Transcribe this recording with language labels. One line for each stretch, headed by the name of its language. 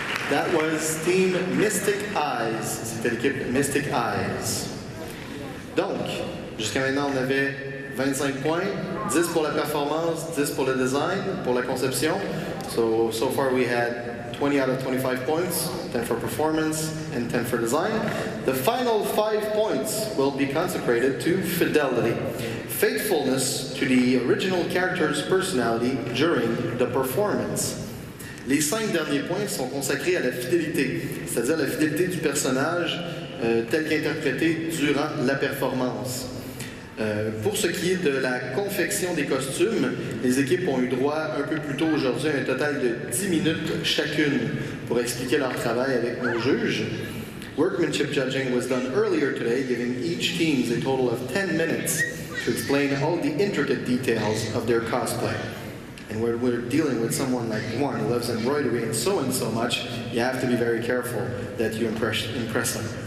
English: That was Team Mystic Eyes.
French: C'était l'équipe Mystic Eyes. Donc, jusqu'à maintenant, on avait 25 points, 10 pour la performance, 10 pour le design, pour la conception.
English: So far we had 20 out of 25 points, 10 for performance and 10 for design. The final 5 points will be consecrated to fidelity, faithfulness to the original character's personality during the performance.
French: Les 5 derniers points sont consacrés à la fidélité, c'est-à-dire la fidélité du personnage tel qu'interprété durant la performance. Pour ce qui est de la confection des costumes, les équipes ont eu droit un peu plus tôt aujourd'hui à un total de 10 minutes chacune pour expliquer leur travail avec nos juges.
English: Workmanship judging was done earlier today, giving each team a total of 10 minutes to explain all the intricate details of their cosplay. And when we're dealing with someone like Juan who loves embroidery and so much, you have to be very careful that you impress them.